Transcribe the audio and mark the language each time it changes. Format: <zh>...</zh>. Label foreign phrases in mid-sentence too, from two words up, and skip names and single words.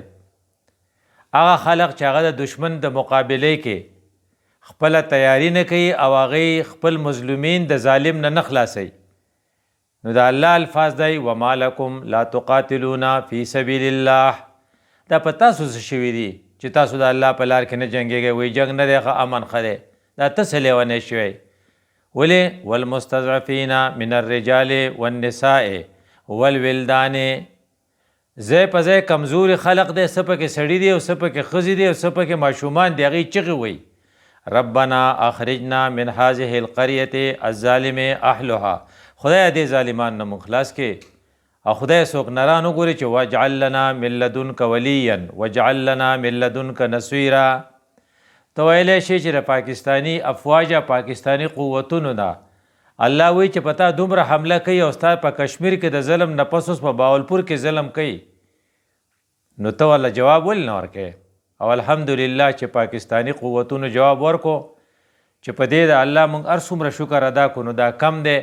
<ps>هغه خلق چې هغه د دشمن د مقابلې کې خپله تیاری نه کوي او هغې خپل مظلومین د ظالم نه خلاصوي نو د الله الفاظ دی</ps> <ar>وما لکم لا تقاتلون فی سبیل الله.</ar> <ps>دا په تاسو څه شوي دي چې تاسو د الله په لار کې نه جنګېږئ. وایي جنګ نه دی ښه امن ښه دی. دا ته څه لیونی شوی ولې</ps> <ar>والمستضعفین من الرجال والنساء والولدان.</ar> <ps>ځای په ځای کمزوري خلق دی، څه پکې سړي دي او څه پکې ښځې دي او څه پکې ماشومان دي. هغې چغې وایي</ps> <ar>ربنا اخرجنا من هذه القرية الظالم اهلها.</ar> <ps>خدای دې ظالمان نه مونږ خلاص کې او خدای څوک نران وګوري چې</ps> <ar>واجعل لنا من لدنک ولیا واجعل لنا من لدنک نصیرا.</ar> <ps>ته ویلی شي چې د پاکستاني افواج پاکستاني قوتونو ده الله وایي چې په تا دومره حمله کوي او ستا په کشمیر کې د ظلم نه پس اوس په باولپور کې ظلم کوي نو ته ورله جواب ولې نه ورکوې؟ او الحمدلله چې پاکستانی قوتونو جواب ورکو چې په دې د الله موږ هر څومره شکر ادا کړو نو دا کم دی.</ps>